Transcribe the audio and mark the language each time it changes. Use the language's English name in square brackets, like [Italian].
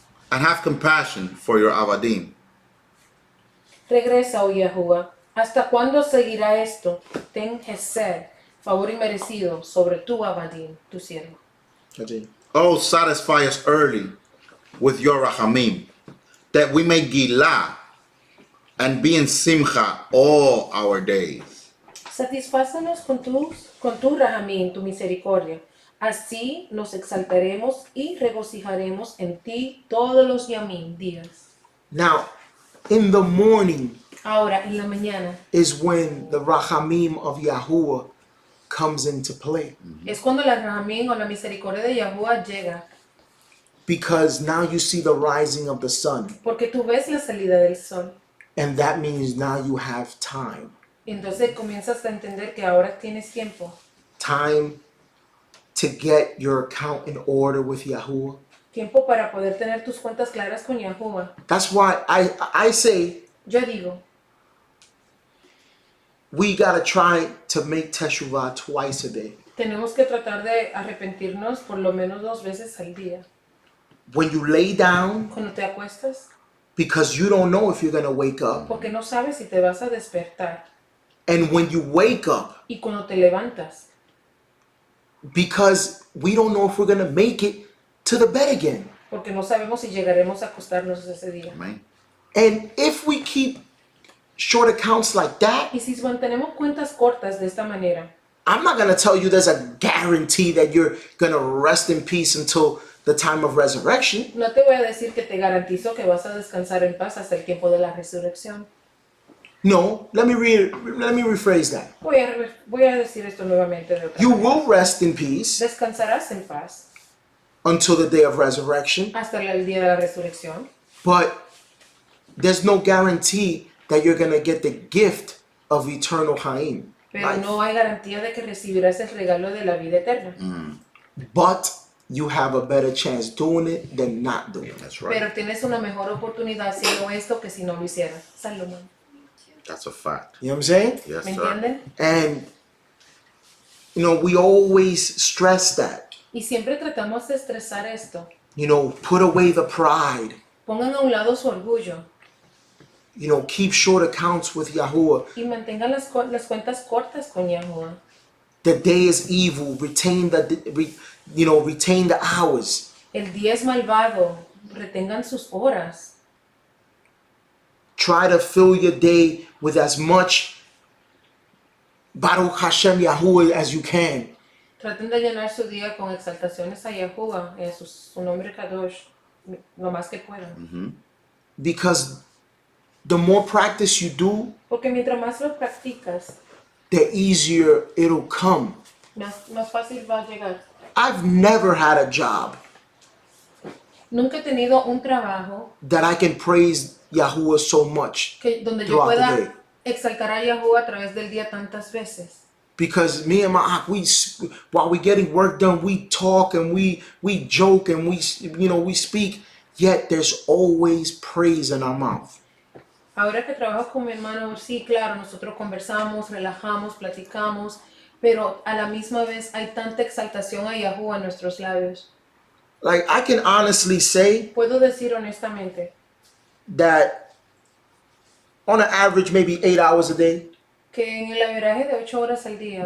[English] And have compassion for your avadim. [Spanish] Regresa, oh Yahuwah. ¿Hasta cuándo seguirá esto? Ten Hesed, favor inmerecido, sobre tu Abadim, tu siervo. [English] Continue. Oh, satisfy us early with your rachamim, that we may gilah and be in simcha all our days. [Spanish] Satisfácenos con tu Rahamim, tu misericordia. Así nos exaltaremos y regocijaremos en ti todos los yamim, días. [English] Now, in the morning [Spanish] Ahora, en la mañana, [English] is when the rachamim of Yahuwah comes into play. [Spanish] es cuando la Rahamim o la misericordia de Yahuwah llega. [English] Because now you see the rising of the sun. [Spanish] Porque tú ves la salida del sol. [English] And that means now you have time. [Spanish] Entonces comienzas a entender que ahora tienes tiempo. [English] Time to get your account in order with Yahuwah. [Spanish] Tiempo para poder tener tus cuentas claras con Yahuwah. [English] That's why I say [Spanish] Yo digo, [English] we gotta try to make teshuvah twice a day. [Spanish] tenemos que tratar de arrepentirnos por lo menos 2 veces al día. [English] When you lay down, [Spanish] Cuando te acuestas, [English] because you don't know if you're gonna wake up. [Spanish] porque no sabes si te vas a despertar. [English] And when you wake up, [Spanish] Y cuando te levantas, [English] because we don't know if we're gonna make it to the bed again. [Spanish] porque no sabemos si llegaremos a acostarnos ese día. [English] Amen. And if we keep short accounts like that, [Spanish] Y si mantenemos cuentas cortas de esta manera, [English] I'm not gonna tell you there's a guarantee that you're gonna rest in peace until the time of resurrection. [Spanish] no te voy a decir que te garantizo que vas a descansar en paz hasta el tiempo de la resurrección. [English] No, let me rephrase that. [Spanish] Voy a decir esto nuevamente de otra [English] You [Spanish] manera. [English] will rest in peace [Spanish] Descansarás en paz [English] until the day of resurrection, [Spanish] hasta el día de la resurrección, [English] but there's no guarantee that you're going to get the gift of eternal Chaim. [Spanish] pero no hay garantía de que recibirás el regalo de la vida eterna. [English] But you have a better chance doing it than not doing it. That's right. [Spanish] Pero tienes una mejor oportunidad haciendo esto que si no lo hicieras. Salomón. [English] That's a fact. You know what I'm saying? Yes, [Spanish] ¿Me [English] sir. [Spanish] entienden? [English] And, you know, we always stress that. [Spanish] Y siempre tratamos de estresar esto. [English] You know, put away the pride. [Spanish] Pongan a un lado su orgullo [English] You know, keep short accounts with Yahuwah. [Spanish] y mantengan las cuentas cortas con Yahuwah. [English] The day is evil. Retain the hours. [Spanish] El día es malvado. Retengan sus horas. [English] Try to fill your day with as much Baruch Hashem Yahuwah as you can. [Spanish] Traten de llenar su día con exaltaciones a Yahuwah, su nombre Kadosh, lo más que puedan. [English] Because the more practice you do, [Spanish] Porque mientras más lo practicas, [English] the easier it'll come. [Spanish] más fácil va a llegar. [English] I've never had a job [Spanish] Nunca he tenido un trabajo [English] that I can praise Yahuwah so much [Spanish] donde yo [English] throughout the day. [Spanish] pueda exaltar a Yahuwah a través del día tantas veces. [English] Because me and my while we getting work done, we talk and we joke and we speak. Yet there's always praise in our mouth. [Spanish] Ahora que trabajo con mi hermano, sí, claro, nosotros conversamos, relajamos, platicamos, pero a la misma vez hay tanta exaltación a Yahuwah en nuestros labios. [English] Like, I can honestly say [Spanish] Puedo decir honestamente [English] that on an average, maybe 8 hours a day [Spanish] que en el averaje de 8 horas al día,